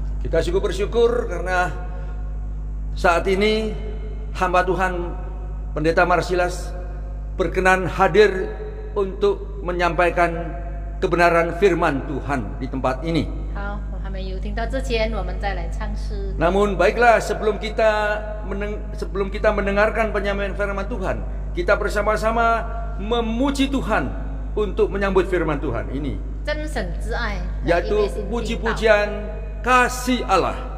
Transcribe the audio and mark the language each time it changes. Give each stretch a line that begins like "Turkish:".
Indonesian: Kita bersyukur karena saat ini hamba Tuhan Pendeta Marsilas berkenan hadir untuk menyampaikan kebenaran firman Tuhan di tempat ini.
Chinese: 好，我还没有听到之前，我们再来唱诗。
Indonesian: Namun baiklah, sebelum kita mendengarkan penyampaian firman Tuhan, kita bersama-sama memuji Tuhan untuk menyambut firman Tuhan ini,
Chinese: 真神之爱，
Indonesian: yaitu puji-pujian kasih Allah.